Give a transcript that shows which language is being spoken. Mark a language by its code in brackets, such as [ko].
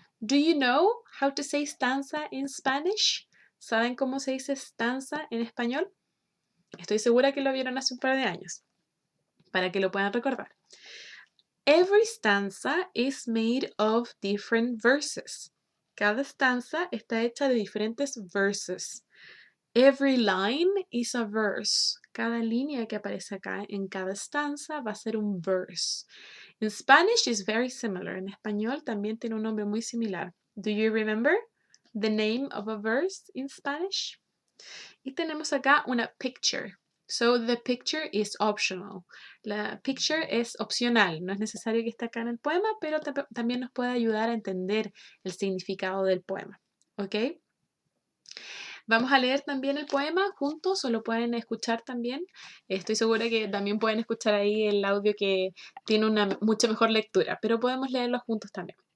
[en] Do you know how to say stanza in Spanish? [es] ¿Saben cómo se dice stanza en español? Estoy segura que lo vieron hace un par de años, para que lo puedan recordar. [en] Every stanza is made of different verses. [es] Cada stanza está hecha de diferentes verses. [en] Every line is a verse. [es] Cada línea que aparece acá en cada stanza va a ser un verse. [en] In Spanish is very similar. [es] En español también tiene un nombre muy similar. [en] Do you remember the name of a verse in Spanish? [es] Y tenemos acá una [en] picture. So the picture is optional. [es] La picture es opcional. No es necesario que esté acá en el poema, pero también nos puede ayudar a entender el significado del poema. ¿Ok? Vamos a leer también el poema juntos o lo pueden escuchar también. Estoy segura que también pueden escuchar ahí el audio que tiene una mucha mejor lectura, pero podemos leerlo juntos también.